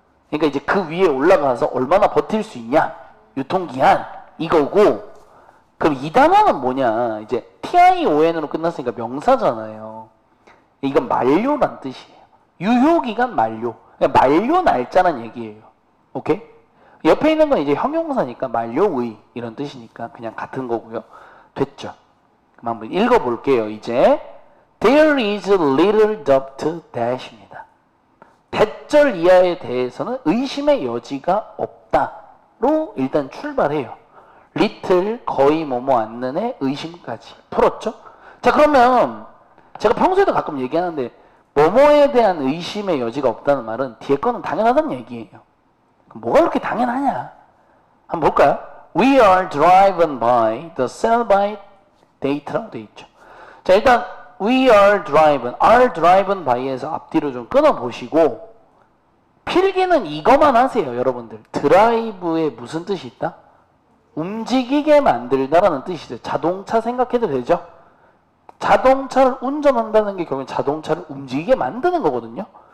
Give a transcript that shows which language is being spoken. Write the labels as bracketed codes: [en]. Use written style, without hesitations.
[ko] 그러니까 이제 그 위에 올라가서 얼마나 버틸 수 있냐 유통기한 이거고 그럼 이 단어는 뭐냐 이제 TION으로 끝났으니까 명사잖아요. 이건 만료란 뜻이에요. 유효기간 만료. 그러니까 만료 날짜란 얘기예요. 오케이? 옆에 있는 건 이제 형용사니까 만료의 이런 뜻이니까 그냥 같은 거고요. 됐죠? 그럼 한번 읽어볼게요. 이제 [en] There is little doubt that입니다. [ko] 대절 이하에 대해서는 의심의 여지가 없다로 일단 출발해요. little 거의 뭐뭐 않는의 의심까지 풀었죠? 자 그러면 제가 평소에도 가끔 얘기하는데 뭐뭐에 대한 의심의 여지가 없다는 말은 뒤에 거는 당연하다는 얘기예요. 뭐가 그렇게 당연하냐? 한번 볼까요? [en] We are driven by the sell by date [ko] 라고 되어 있죠. 자 일단 [en] we are driven by [ko] 에서 앞뒤로 좀 끊어보시고 필기는 이거만 하세요. 여러분들 드라이브에 무슨 뜻이 있다? 움직이게 만들다라는 뜻이죠. 자동차 생각해도 되죠? 자동차를 운전한다는 게 결국엔 자동차를 움직이게 만드는 거거든요.